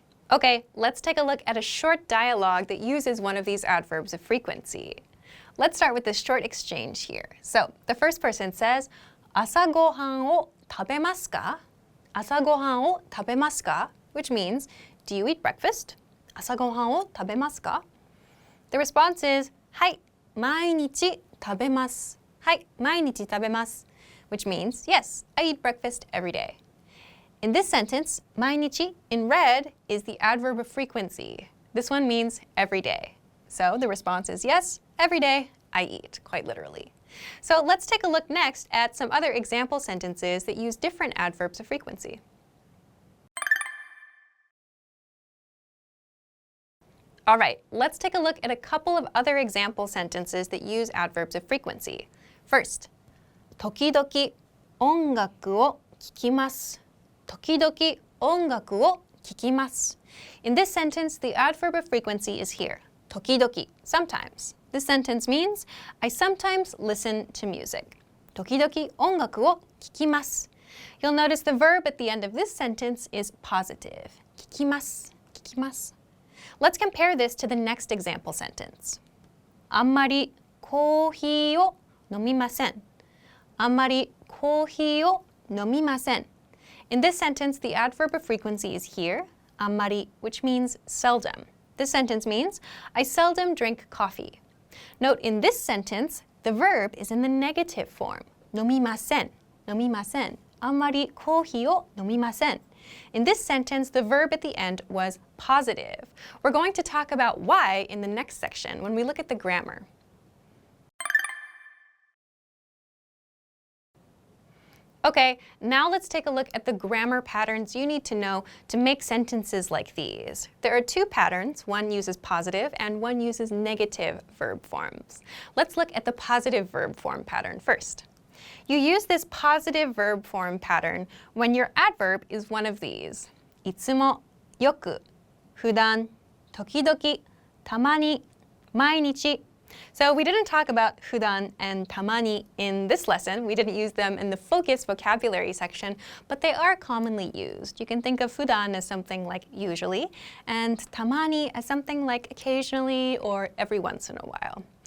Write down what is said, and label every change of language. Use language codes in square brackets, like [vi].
[en] Okay, let's take a look at a short dialogue that uses one of these adverbs of frequency. Let's start with this short exchange here. So the first person says, [ja] 朝ごはんを食べますか? 朝ごはんを食べますか? [en] Which means, do you eat breakfast? [ja] 朝ごはんを食べますか? [en] The response is, [ja] はい、毎日食べます。はい、毎日食べます。 [en] Which means, yes, I eat breakfast every day. In this sentence, 毎日 in red is the adverb of frequency. This one means every day. So the response is yes, every day I eat, quite literally. So let's take a look next at some other example sentences that use different adverbs of frequency. All right, let's take a look at a couple of other example sentences that use adverbs of frequency. [ja] First, 時々音楽を聴きます。時々音楽を聴きます。 [en] In this sentence, the adverb of frequency is here. 時々, sometimes. This sentence means, I sometimes listen to music. [ja] 時々音楽を聴きます。 [en] You'll notice the verb at the end of this sentence is positive. [ja] 聴きます。聴きます。 [en] Let's compare this to the next example sentence. [ja] あんまりコーヒーを飲みません。あんまりコーヒーを飲みません。 [en] In this sentence, the adverb of frequency is here, あんまり, which means seldom. This sentence means, I seldom drink coffee. Note in this sentence, the verb is in the negative form, 飲みません。 [ja] 飲みません。あんまりコーヒーを飲みません。 [en] In this sentence, the verb at the end was positive. We're going to talk about why in the next section when we look at the grammar. Okay, now let's take a look at the grammar patterns you need to know to make sentences like these. There are two patterns. One uses positive and one uses negative verb forms. Let's look at the positive verb form pattern first. You use this positive verb form pattern when your adverb is one of these. [ja] いつも、よく、普段、時々、たまに、毎日. [en] So we didn't talk about 普段 and たまに in this lesson. We didn't use them in the focus vocabulary section, but they are commonly used. You can think of 普段 as something like usually, and たまに as something like occasionally or every once in a while.